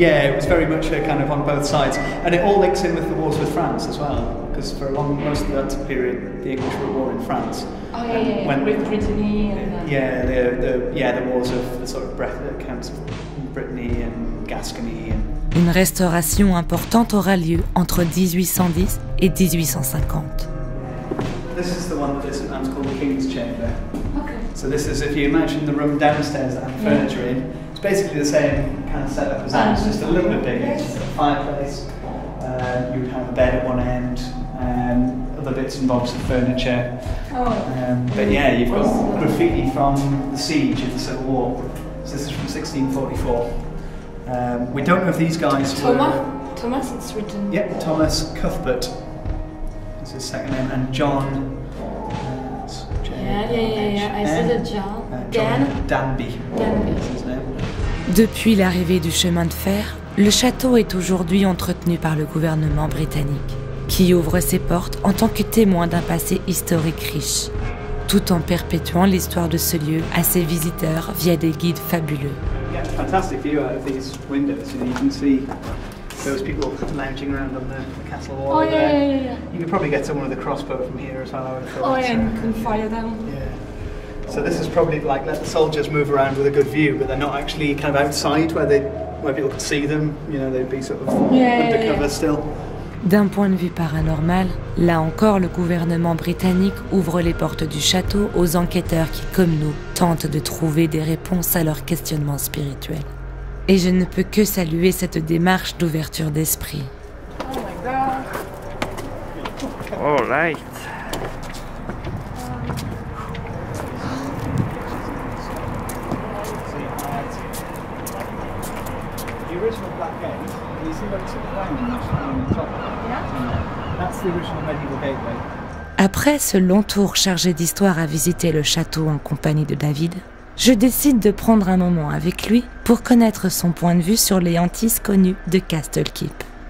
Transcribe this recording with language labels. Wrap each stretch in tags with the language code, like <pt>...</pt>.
<en>Yeah, it was very much kind of on both sides. And it all links in with the wars with France as well, because for most of that period, the English were at war in France. Oh yeah. With Brittany and... the wars of the sort of counts of Brittany and Gascony.</en> <fr>Une restauration importante aura lieu entre 1810 et 1850.</fr> <en>This is the one that is sometimes called the King's Chamber. Okay. So this is, if you imagine the room downstairs that had furniture in, It's basically the same kind of setup as that, it's just a little bit bigger. You've got a fireplace, you would have a bed at one end, other bits and bobs of furniture. But yeah, you've got graffiti from the siege of the Civil War. So this is from 1644. We don't know if these guys Thomas, it's written. Yep, Thomas Cuthbert. That's his second name, and John. I see the John. John Danby. That's his name.</en> <fr>Depuis l'arrivée du chemin de fer, le château est aujourd'hui entretenu par le gouvernement britannique, qui ouvre ses portes en tant que témoin d'un passé historique riche, tout en perpétuant l'histoire de ce lieu à ses visiteurs via des guides fabuleux.</fr> <en>Yeah, fantastic view out of these windows. You can see those people lounging around on the castle wall there. You could probably get someone with a crossbow from here as well, I would have thought. And you can fire them. Yeah. So this is probably like let the soldiers move around with a good view, but they're not actually kind of outside where people could see them. You know, they'd be sort of undercover still.</en> <fr>D'un point de vue paranormal, là encore le gouvernement britannique ouvre les portes du château aux enquêteurs qui, comme nous, tentent de trouver des réponses à leurs questionnements spirituels. Et je ne peux que saluer cette démarche d'ouverture d'esprit.</fr> <en>Oh my god. Oh, light. The original Black Gate, you see where it's sort of round on the top? Yeah. That's the original medieval gateway.</en> <fr>Après ce long tour chargé d'histoire à visiter le château en compagnie de David, je décide de prendre un moment avec lui pour connaître son point de vue sur les hantises connues de Castle Keep.</fr>